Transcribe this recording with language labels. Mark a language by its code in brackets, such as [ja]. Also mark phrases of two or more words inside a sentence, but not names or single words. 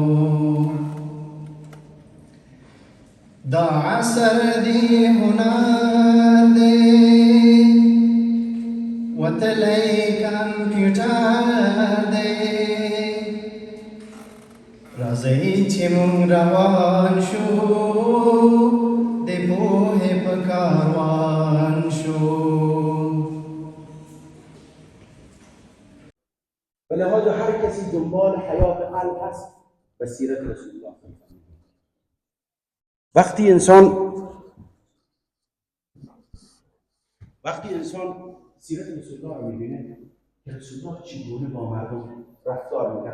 [ps] دا عصر دی هنر دی وتلی کمپیوټر دی راځئ چې مونږ روان شو د پوهې په کاروان شو [fa] به لحاظ هر کسی دنبال حیات قلب هست و سیرت رسول الله. وقتی انسان سیرت رسول الله رو میبینه که رسول الله چگونه با مردم رفتار میکرد.